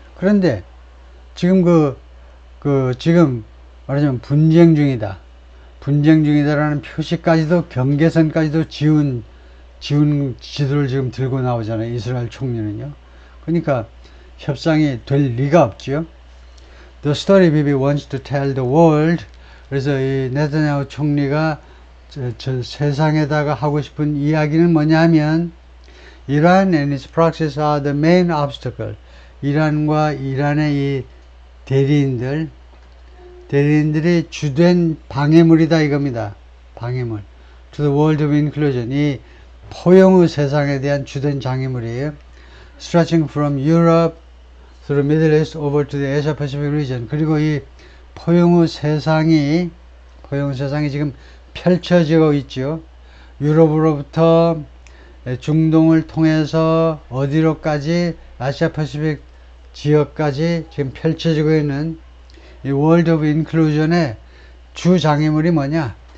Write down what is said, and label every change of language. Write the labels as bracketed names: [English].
[Korean] 그런데 지금 지금 말하자면 분쟁 중이다라는 표시까지도, 경계선까지도 지운 지도를 지금 들고 나오잖아요. 이스라엘 총리는요. 그러니까 협상이 될 리가 없죠. [English] The story Bibi wants to tell the world. [Korean] 그래서 이 네타냐후 총리가 저 세상에다가 하고 싶은 이야기는 뭐냐면, [English] Iran and its proxies are the main obstacle. [Korean] 이란과 이란의 이 대리인들이 주된 방해물이다 이겁니다. 방해물. [English] To the world of inclusion. [Korean] 이 포용의 세상에 대한 주된 장애물이에요. [English] Stretching from Europe through Middle East over to the Asia Pacific region. [Korean] 그리고 이 포용의 세상이 지금 펼쳐지고 있죠. 유럽으로부터 중동을 통해서 어디로까지, 아시아 패시픽 지역까지 지금 펼쳐지고 있는 이 월드 오브 인클루전의 주 장애물이 뭐냐?